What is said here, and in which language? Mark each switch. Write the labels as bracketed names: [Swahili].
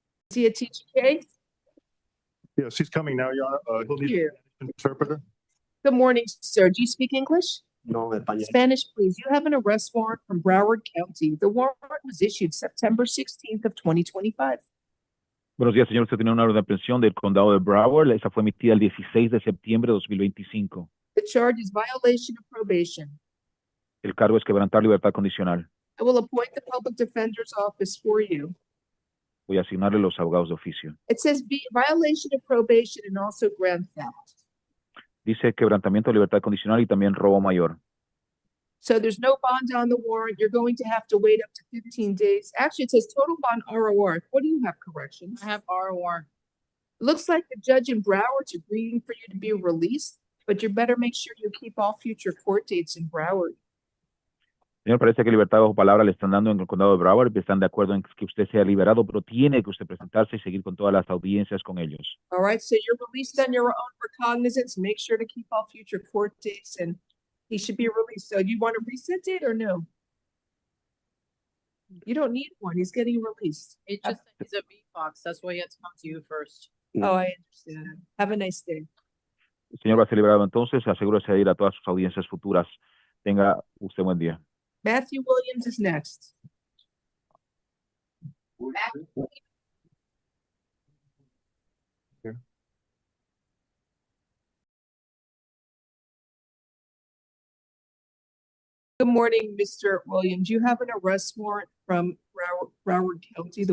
[English] Is he a TGK? Yes, he's coming now, Your Honor. He'll need an interpreter. Good morning, sir. Do you speak English? [Spanish] No, español. [English] Spanish, please. You have an arrest warrant from Broward County. The warrant was issued September 16th of 2025. [Spanish] Buenos días, señor. Usted tiene una orden de aprehensión del condado de Broward. Esa fue emitida el 16 de septiembre de 2025. [English] The charge is violation of probation. [Spanish] El cargo es quebrantar libertad condicional. [English] I will appoint the Public Defender's Office for you. [Spanish] voy a asignarle los abogados de oficio. [English] It says violation of probation and also grand theft. [Spanish] Dice quebrantamiento de libertad condicional y también robo mayor. [English] So there's no bond on the warrant. You're going to have to wait up to 15 days. Actually, it says total bond ROR. What do you have corrections? I have ROR. Looks like the judge in Broward's agreeing for you to be released, but you better make sure you keep all future court dates in Broward. [Spanish] Señor, parece que libertad bajo palabra le están dando en el condado de Broward y están de acuerdo en que usted sea liberado, pero tiene que usted presentarse y seguir con todas las audiencias con ellos. [English] All right, so you're released on your own recognizance. Make sure to keep all future court dates and he should be released. So you want a reset date or no? You don't need one. He's getting released. It just said he's a B-Fox. That's why he had to come to you first. Oh, I understand. Have a nice day. [Spanish] El señor va a ser liberado entonces, asegúrese de ir a todas sus audiencias futuras. Tenga usted buen día. [English] Matthew Williams is next. Good morning, Mr. Williams. You have an arrest warrant from Broward County.